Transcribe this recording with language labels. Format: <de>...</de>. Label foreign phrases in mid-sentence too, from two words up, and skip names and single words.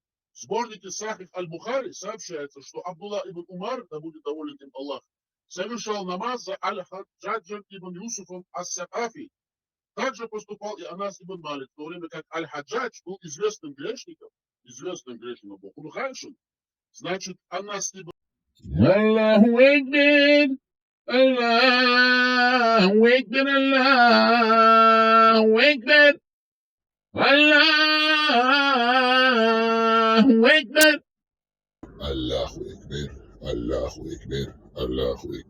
<ru>В сборнике Сахих Аль-Бухари сообщается, что Абдулла ибн Умар, да будет доволен им Аллах, совершал намаз за Аль-Хаджаджем ибн Юсуфом Ас-Сакафи. Также поступал и Анас ибн Малик, в то время как Аль-Хаджадж был известным грешником Богу Ханшин. Значит, Анас ибн</ru> <ar>الله أكبر. الله أكبر. الله أكبر. الله أكبر. الله أكبر. الله أكبر. الله أكبر.</ar>